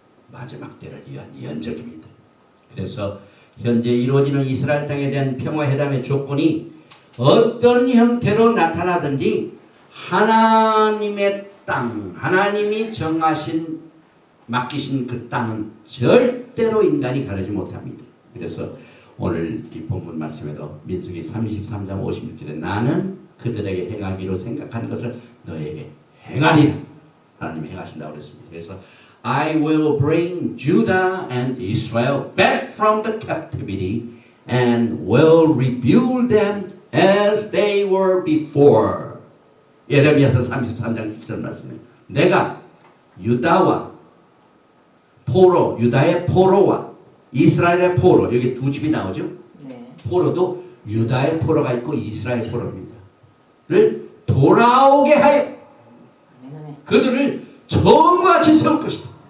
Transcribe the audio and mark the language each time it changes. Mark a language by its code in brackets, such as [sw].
[ko] 마지막 때를 위한 예언적입니다. 그래서 현재 이루어지는 이스라엘 땅에 대한 평화회담의 조건이 어떤 형태로 나타나든지 하나님의 땅, 하나님이 정하신 맡기신 그 땅은 절대로 인간이 가르지 못합니다. 그래서 오늘 이 본문 말씀에도 민수기 33장 56절에 나는 그들에게 행하기로 생각한 것을 너에게 행하리라. 하나님이 행하신다고 그랬습니다. 그래서 [en] I will bring Judah and Israel back from the captivity and will rebuild them as they were before. [ko] 예레미야서 33장 7절 말씀에 내가 유다와 포로, 유다의 포로와 이스라엘의 포로, 여기 두 집이 나오죠. 네. 포로도 유다의 포로가 있고 이스라엘 포로입니다. 를 돌아오게 하여 그들을 처음과 같이 세울 것이다.